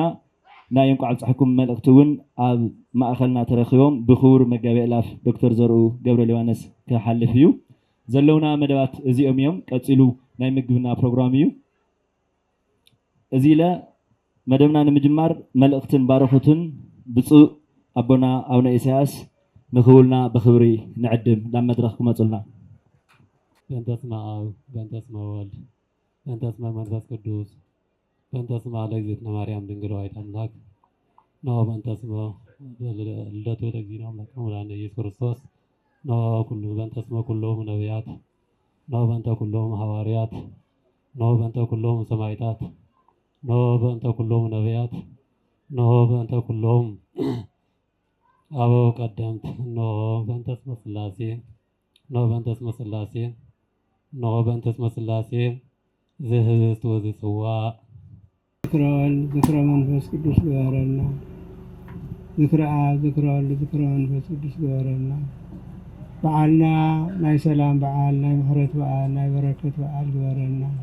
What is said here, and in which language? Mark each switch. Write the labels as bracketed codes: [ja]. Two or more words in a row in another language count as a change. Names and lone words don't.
[ti] ናይ እንቋዕ ብፅሕኩም መልእኽቲ እውን ኣብ ማእኸልና ተረኺቦም ብክቡር መጋቤ ኣእላፍ ዶክተር ዘርኡ ገብረ ሊባኖስ ክሓልፍ እዩ። ዘለውና መደባት እዚኦም እዮም። ቀፂሉ ናይ ምግብና ፕሮግራም እዩ። እዚ ኢለ መደብና ንምጅማር መልእኽትን ባረኹትን ብፁእ ኣቦና ኣቡነ ኢሳያስ ንክውልና ብክብሪ ንዕድም ናብ መድረኽ ክመፁልና። [gez] በእንተ ስመ አብ በእንተ ስመ ወልድ በእንተ ስመ መንፈስ ቅዱስ በእንተ ስመ ለእግዝእትነ ማርያም ድንግል ወላዲተ አምላክ ነሆ በእንተ ስመ ልደቱ ለእግዚእነ አምላክነ ወለድኃነ ኢየሱስ ክርስቶስ ነሆ ኩሉ በእንተ ስመ ኩሎሙ ነቢያት ነሆ በእንተ ኩሎሙ ሐዋርያት ነሆ በእንተ ኩሎሙ ሰማዕታት ነሆ በእንተ ኩሎሙ ነቢያት ነሆ በእንተ ኩሎሙ አበው ቀደምት ነሆ በእንተ ስመ ሥላሴ ነሆ በእንተ ስመ ሥላሴ ነሆ በእንተ ስመ ሥላሴ ዝህብስት ወዝጽዋዕ ዝክረ ወልድ ዝክረ መንፈስ ቅዱስ [ti] ግበረና። [gez] ዝክረ አብ ዝክረ ወልድ ዝክረ መንፈስ ቅዱስ [ti] ግበረና። በዓልና ናይ ሰላም በዓል ናይ ምሕረት በዓል ናይ በረከት በዓል ግበረና።